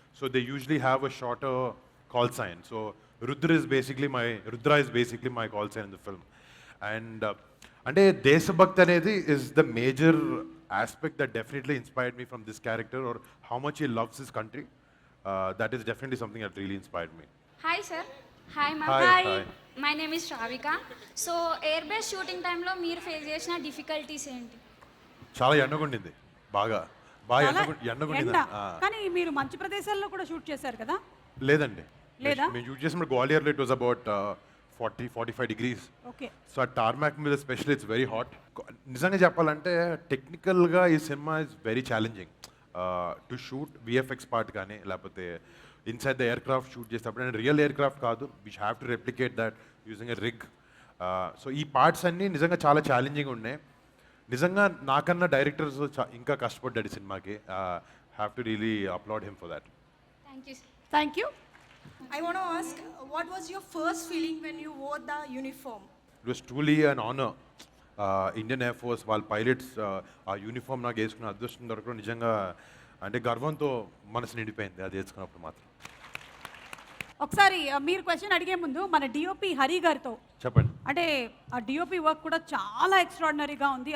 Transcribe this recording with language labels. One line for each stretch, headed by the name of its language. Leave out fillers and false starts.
English: So they usually have a shorter call sign. So Rudra is basically my call sign in the film. And
Telugu: అంటే దేశభక్తి అనేది
English: is the major aspect that definitely inspired me from this character, or how much he loves his country. That is definitely something that really inspired me. Hi sir. Hi ma'am. Hi. My name is Shravika.
Telugu: So air base shooting టైంలో మీరు face చేసిన difficulties ఏంటి? చాలా ఎండగుండింది, బాగా చాలా ఎండగుండింది. ఎండ. కానీ మీరు మంచి ప్రదేశాల్లో కూడా షూట్ చేశారు కదా? లేదండి, లేదా? మేము షూట్ చేసినప్పుడు గ్వాలియర్లో
English: It was about 40-45 degrees. Okay.
Telugu: So ఆ టార్మాక్ మీద స్పెషల్లీ
English: It's very hot.
Telugu: నిజంగా చెప్పాలంటే టెక్నికల్గా ఈ cinema
English: Is very challenging to shoot.
Telugu: VFX part కానీ లేకపోతే inside the air craft shoot చేసేటప్పుడు, అండ్ రియల్ ఎయిర్ క్రాఫ్ట్ కాదు,
English: We have to replicate that using a rig.
Telugu: So ఈ పార్ట్స్ అన్నీ నిజంగా చాలా ఛాలెంజింగ్ ఉన్నాయి. నిజంగా నాకన్నా డైరెక్టర్స్ ఇంకా కష్టపడ్డాడు ఈ సినిమాకి.
English: Have to really applaud him for that. Thank you. Thank you. I want to ask, what was your first feeling when you wore the uniform? It was truly an honour.
Telugu: Indian air force వాళ్ళ pilots ఆ uniform నాకు వేసుకున్న అదృష్టం దొరకడం నిజంగా అంటే గర్వంతో మనసు నిండిపోయింది అది వేసుకున్నప్పుడు మాత్రం. ఒకసారి మీరు క్వశ్చన్ అడిగే ముందు మన డిఓపి హరి గారితో చెప్పండి. అంటే ఆ డిఓపి వర్క్ కూడా చాలా ఎక్స్ట్రాడినరీగా ఉంది.